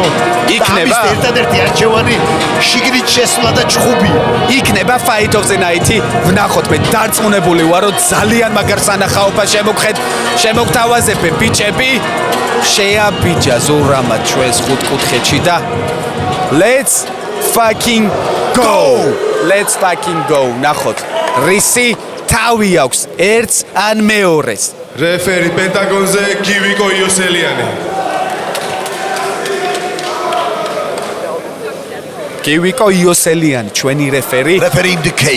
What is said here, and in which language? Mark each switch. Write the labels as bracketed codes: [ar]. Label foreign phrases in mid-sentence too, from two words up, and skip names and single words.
[ka] იქნება ერთადერთი არჩევანი შიგნით შესვლა და ჩხუბია. იქნება [en] Fight of the Night. [ka] ვნახოთ, მე დარწმუნებული ვარ, რომ ძალიან მაგარ სანახაობას შემოგთავაზებენ ბიჭები. შეაბიჯა ზურამა ჩვენს ხუთკუთხედში და [en] let's fucking go. [ka] ნახოთ, რისი თავი აქვს ერთს ან მეორეს. რეფერი პენტაგონზე გივიკო იოსელიანი. გივიკო იოსელიანი ჩვენი რეფერი. რეფერი ინდიკეი.